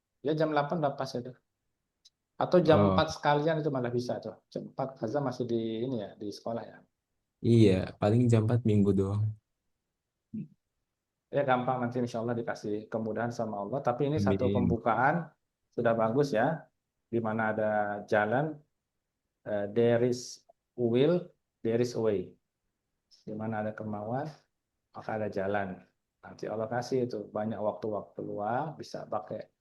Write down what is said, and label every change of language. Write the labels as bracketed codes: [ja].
[id] Ya jam 8 udah pas itu. Atau jam oh, 4 sekalian itu malah bisa tuh. Jam 4 Haza masih di ini ya, di sekolah ya. iya, paling jam 4 minggu doang. Ya gampang nanti insya Allah dikasih kemudahan sama Allah. Tapi ini satu Amin. pembukaan sudah bagus ya. Di mana ada jalan, [en] there is will, there is a way. [id] Di mana ada kemauan, maka ada jalan. Nanti Allah kasih itu banyak waktu-waktu luang, bisa pakai